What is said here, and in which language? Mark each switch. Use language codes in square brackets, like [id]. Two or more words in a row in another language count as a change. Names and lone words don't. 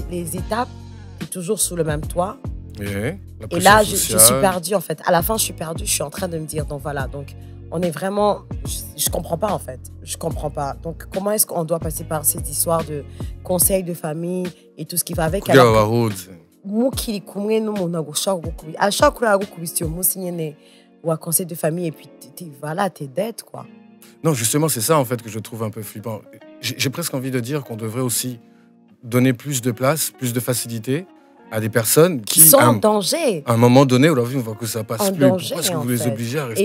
[fr] les étapes, tu es toujours sous le même toit. Ouais. La Et pression là, je sociale. suis perdue, en fait. À la fin, je suis perdue. Je suis en train de me dire, donc voilà, donc on est vraiment... Je comprends pas, en fait. Je comprends pas. Donc, comment est-ce qu'on doit passer par cette histoire de conseil de famille et tout ce qui va avec? [rn] Kugira [fr] alors que- [rn] abahuze. mukiri kumwe n'umuntu ashaka kurara gukubita uwo munsi nyene [fr] wa conseil de famille et puis voilà, t'es dead, quoi. Non, justement, c'est ça en fait que je trouve un peu flippant. J'ai presque envie de dire qu'on devrait aussi donner plus de place, plus de facilité à des personnes qui sont en danger. À un moment donné, on voit que ça passe en plus. Danger, pourquoi est-ce que vous les obligez à rester